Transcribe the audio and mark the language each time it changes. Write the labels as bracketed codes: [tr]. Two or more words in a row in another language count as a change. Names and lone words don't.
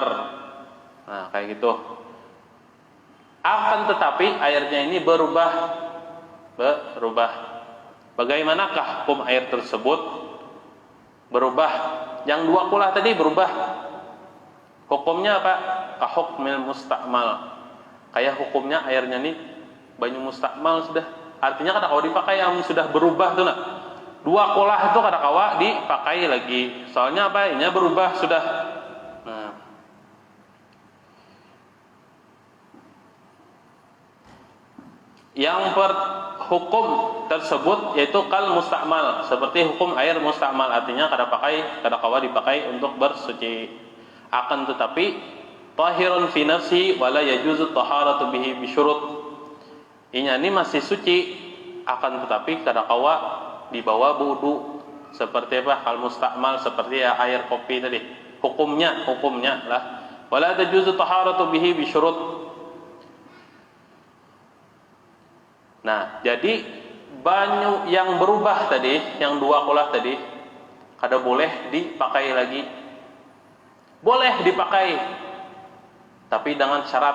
[id] Nah, kayak gitu. Akan tetapi airnya ini berubah. Bagaimanakah hukum air tersebut? berubah. Yang 2 kulah tadi berubah. Hukumnya apa? [ar] Kahukmil mustakmal. [bjn] Kayak hukumnya airnya nih banyu mustakmal sudah. Artinya kada kawa dipakai yang sudah berubah tuh nak. 2 kulah itu kada kawa dipakai lagi. [id] Soalnya apa? Ini berubah sudah. Nah. Yang hukum tersebut yaitu [ar] kal mustakmal, [id] seperti hukum air mustakmal, artinya [bjn] kada kawa [id] dipakai untuk bersuci. Akan tetapi [ar] tahirun fi nafsi wala yajuzu taharatu bihi bisyurut. [id] Ini masih suci, akan tetapi [bjn] kada kawa [id] dibawa wudu. Seperti apa? [ar] Kal mustakmal, [id] seperti ya air kopi tadi. Hukumnya lah [ar] wala tajuzu taharatu bihi bisyurut. [bjn] Nah, jadi banyu yang berubah tadi, yang 2 kulah tadi, kada boleh dipakai lagi. [id] Boleh dipakai, tapi dengan syarat.